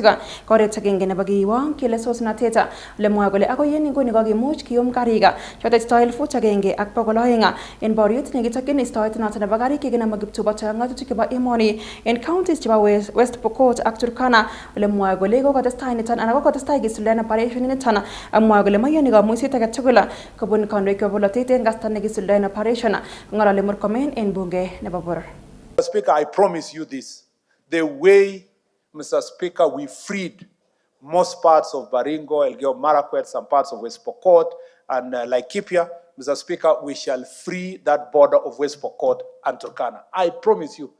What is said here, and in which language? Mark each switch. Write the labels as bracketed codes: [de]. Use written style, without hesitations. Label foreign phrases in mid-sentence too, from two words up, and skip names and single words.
[kln] Koret agenge nebo kiiwong kele sosnatet ole mwoe kole akoi en inguni kokimuch kiyum karik chotet chito 1,200 en boriet nekitokyin istoet noton nebo karik chekinome kiptubotoik ak ng'atutik chebo emoni en counties chebo West Pokot ak Turkana. Ole mwoe kole kokotestai niton anan kokotestai kisuldaen operation niton amwoe kole moyoni kamuiset age tugul kobun kandoik chebo bolotet en kasta nekisuldaen operation. Ng'ololi Murkomen en bunge nebo boror. [en] Mr. Speaker, I promise you this. The way, Mr. Speaker, we freed most parts of Baringo, Elgeyo Marakwet, some parts of West Pokot, and Laikipia, Mr. Speaker, we shall free that border of West Pokot and Turkana. I promise you.